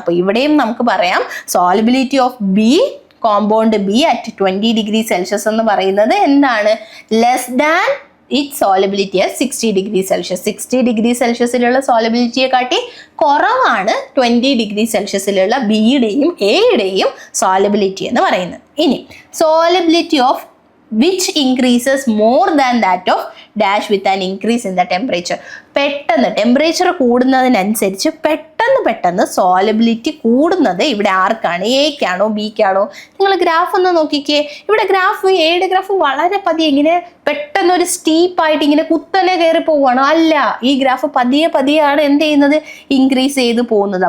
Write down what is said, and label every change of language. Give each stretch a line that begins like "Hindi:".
Malayalam: അപ്പോൾ ഇവിടെയും നമുക്ക് പറയാം
English: solubility of B, compound B at 20 degree Celsius
Malayalam: എന്ന് പറയുന്നത് എന്താണ്?
English: Less than it solubility at 60 degree Celsius.
Malayalam: 60 degree സെൽഷ്യസിലുള്ള സോളിബിലിറ്റിയെ കാട്ടി കുറവാണ് 20 ഡിഗ്രി സെൽഷ്യസിലുള്ള ബിയുടെയും എയുടെയും സോളിബിലിറ്റി എന്ന് പറയുന്നത്.
English: ഇനി solubility of which increases more than that of dash with an increase in the temperature.
Malayalam: പെട്ടെന്ന് ടെമ്പറേച്ചർ കൂടുന്നതിനനുസരിച്ച് പെട്ടെന്ന് സോളിബിലിറ്റി കൂടുന്നത് ഇവിടെ ആർക്കാണ്? എക്കാണോ ബിക്കാണോ? നിങ്ങൾ ഗ്രാഫ് ഒന്ന് നോക്കിക്കേ. ഇവിടെ എയുടെ ഗ്രാഫ് വളരെ പതിയെ ഇങ്ങനെ പെട്ടെന്ന് ഒരു സ്റ്റീപ്പായിട്ട് ഇങ്ങനെ കുത്തനെ കയറി പോവുകയാണോ? അല്ല, ഈ ഗ്രാഫ് പതിയെയാണ് എന്ത് ചെയ്യുന്നത്? ഇൻക്രീസ് ചെയ്ത് പോകുന്നത്.